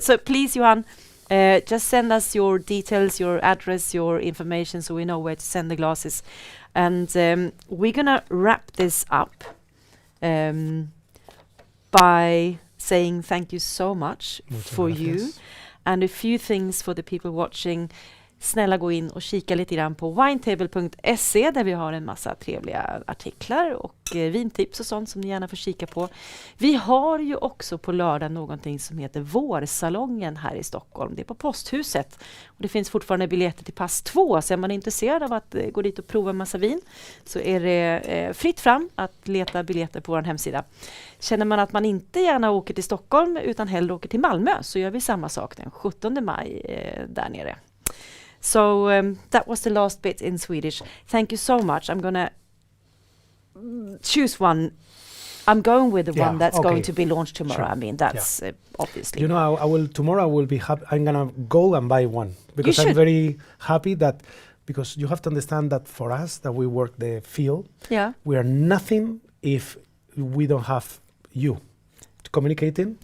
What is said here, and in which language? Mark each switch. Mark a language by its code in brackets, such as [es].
[en] So please, Johan, just send us your details, your address, your information, so we know where to send the glasses. And we're gonna wrap this up by saying thank you so much for you, and a few things for the people watching. [sv] Snälla gå in och kika lite grann på winetable.se, där vi har en massa trevliga artiklar och vintips och sånt som ni gärna får kika på. Vi har ju också på lördag någonting som heter Vårsalongen här i Stockholm. Det är på Posthuset och det finns fortfarande biljetter till pass 2, så är man intresserad av att gå dit och prova en massa vin så är det fritt fram att leta biljetter på vår hemsida. Känner man att man inte gärna åker till Stockholm utan hellre åker till Malmö, så gör vi samma sak den 17 maj där nere. [en] So that was the last bit in Swedish. Thank you so much. I'm going to choose one. I'm going with the one that's going to be launched tomorrow. Sure. I mean, that's obviously. You know, tomorrow I will be happy. I'm going to go and buy one because I'm very happy that, because you have to understand that for us that we work the field, we are nothing if we don't have you communicating.